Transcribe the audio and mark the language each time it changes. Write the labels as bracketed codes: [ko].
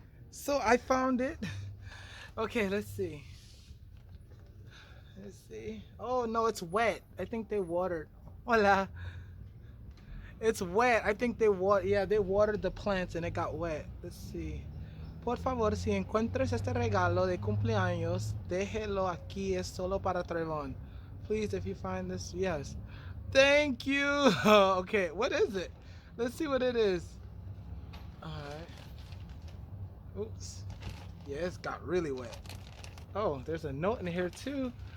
[en] So I found it. Okay, let's see. Let's see. Oh no, it's wet. I think they watered. Hola. It's wet. I think they yeah, they watered the plants and it got wet. Let's see. [es] Por favor, si encuentras este regalo de cumpleaños, déjelo aquí, es solo para Trevon. [en] Please, if you find this, yes. Thank you. Okay, what is it? Let's see what it is. Alright. Oops. Yeah, it's got really wet. Oh, there's a note in here too.